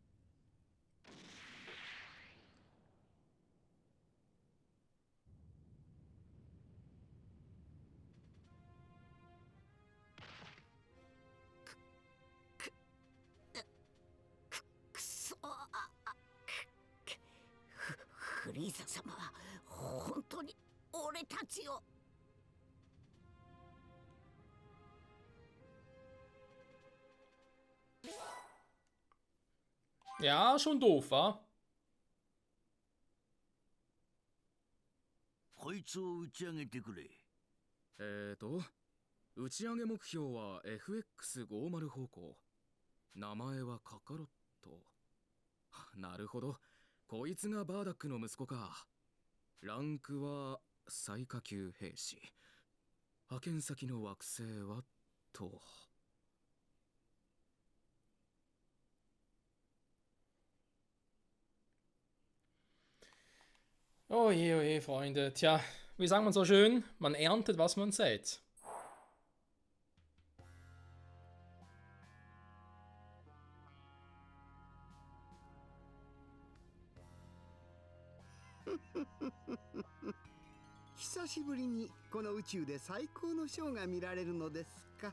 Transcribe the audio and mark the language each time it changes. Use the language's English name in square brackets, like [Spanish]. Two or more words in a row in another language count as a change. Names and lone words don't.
[Japanese] くそフリーザ様は本当に俺たちを。 [German] Ja, schon doof, wa? [Japanese] こいつを打ち上げてくれ。打ち上げ目標は FX50 方向。名前はカカロット。なるほど。こいつがバーダックの息子か。ランクは最下級兵士。派遣先の惑星はと。 [German] Oh je, Freunde. Tja, wie sagt man so schön? Man erntet, was man sät. Hahaha. [Japanese] 久しぶりにこの宇宙で最高のショーが見られるのですか。